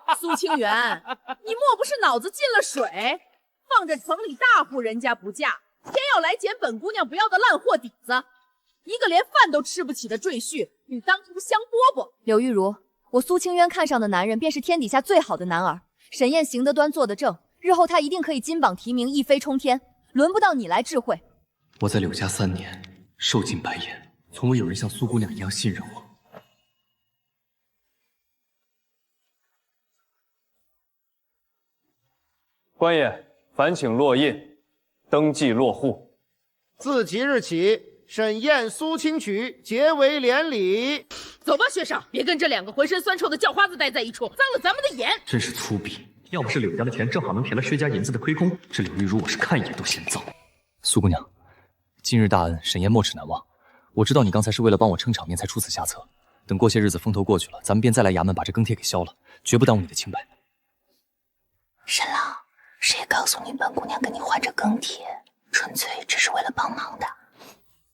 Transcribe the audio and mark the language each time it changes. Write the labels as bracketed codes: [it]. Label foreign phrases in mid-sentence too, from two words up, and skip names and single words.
[zh] 蘇清淵，你莫不是腦子進了水？放着城裡大戶人家不嫁，偏要來撿本姑娘不要的爛貨底子，一個連飯都吃不起的赘婿，你當成香饽饽？柳玉如，我蘇清淵看上的男人便是天底下最好的男兒。沈燕行得端，坐得正，日後他一定可以金榜題名，一飛沖天，輪不到你來智慧。我在柳家3年，受盡白眼，從未有人像蘇姑娘一樣信任我。官爺，煩請落印，登記落戶。自即日起，沈燕、蘇清曲結為連理。走吧，薛少，別跟這兩個渾身酸臭的叫花子待在一處，髒了咱們的眼。真是粗鄙！要不是柳家的錢正好能填了薛家銀子的虧空，這柳玉如我是看一眼都嫌糟。蘇姑娘，今日大恩，沈燕沒齒難忘。我知道你剛才是為了幫我撐場面才出此下策。等過些日子風頭過去了，咱們便再來衙門把這更帖給銷了，絕不耽誤你的清白。沈郎，誰告訴你本姑娘跟你換這更帖，純粹只是為了幫忙的？